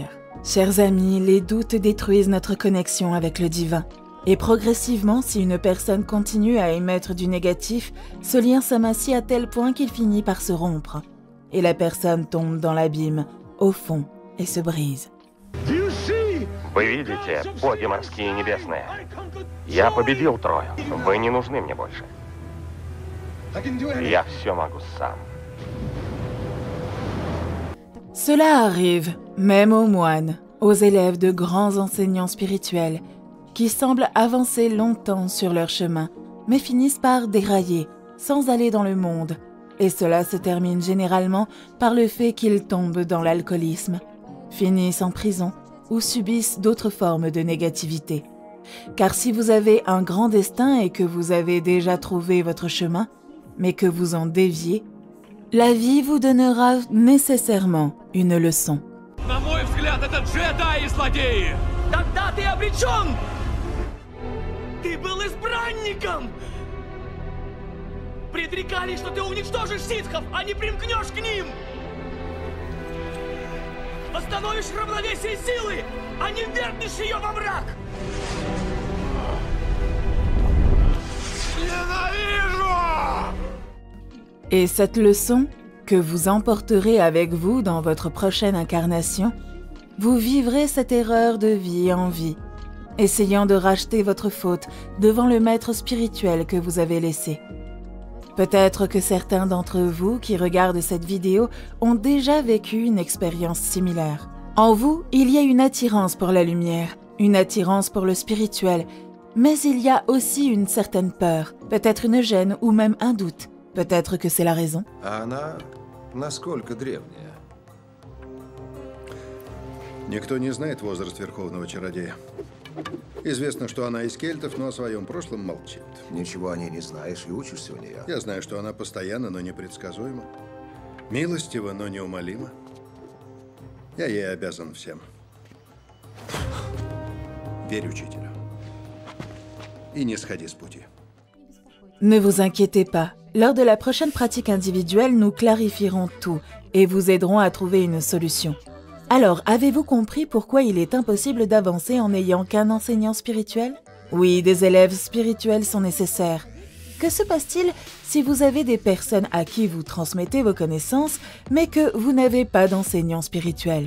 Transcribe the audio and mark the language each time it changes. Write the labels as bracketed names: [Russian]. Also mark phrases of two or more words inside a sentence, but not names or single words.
[French] Chers amis, les doutes détruisent notre connexion avec le divin. Et progressivement, si une personne continue à émettre du négatif, ce lien s'amincit à tel point qu'il finit par se rompre. Et la personne tombe dans l'abîme, au fond, et se brise. [Russian] Вы видите, боги морские и небесные. Я победил Трою. Вы не нужны мне больше. Я все могу сам. [French] Cela arrive, même aux moines, aux élèves de grands enseignants spirituels, qui semblent avancer longtemps sur leur chemin, mais finissent par dérailler, sans aller dans le monde. Et cela se termine généralement par le fait qu'ils tombent dans l'alcoolisme, finissent en prison ou subissent d'autres formes de négativité. Car si vous avez un grand destin et que vous avez déjà trouvé votre chemin, mais que vous en déviez, la vie vous donnera nécessairement une leçon. [Russian] На мой взгляд, это джедаи и злодеи! Тогда ты обречен! Ты был избранником! Предрекали, что ты уничтожишь ситхов, а не примкнешь к ним! Восстановишь равновесие силы, а не ввергнешь ее во мрак! Ненавижу! [French] Et cette leçon, que vous emporterez avec vous dans votre prochaine incarnation, vous vivrez cette erreur de vie en vie, essayant de racheter votre faute devant le maître spirituel que vous avez laissé. Peut-être que certains d'entre vous qui regardent cette vidéo ont déjà vécu une expérience similaire. En vous, il y a une attirance pour la lumière, une attirance pour le spirituel, mais il y a aussi une certaine peur, peut-être une gêne ou même un doute. Peut-être que c'est la raison. [Russian] А она насколько древняя? Никто не знает возраст Верховного Чародея. Известно, что она из кельтов, но о своем прошлом молчит. Ничего о ней не знаешь и учишься у нее. Я знаю, что она постоянна, но непредсказуема. Милостива, но неумолима. Я ей обязан всем. Верь учителю. И не сходи с пути. [French] Ne vous inquiétez pas. Lors de la prochaine pratique individuelle, nous clarifierons tout et vous aiderons à trouver une solution. Alors, avez-vous compris pourquoi il est impossible d'avancer en n'ayant qu'un enseignant spirituel? Oui, des élèves spirituels sont nécessaires. Que se passe-t-il si vous avez des personnes à qui vous transmettez vos connaissances, mais que vous n'avez pas d'enseignant spirituel?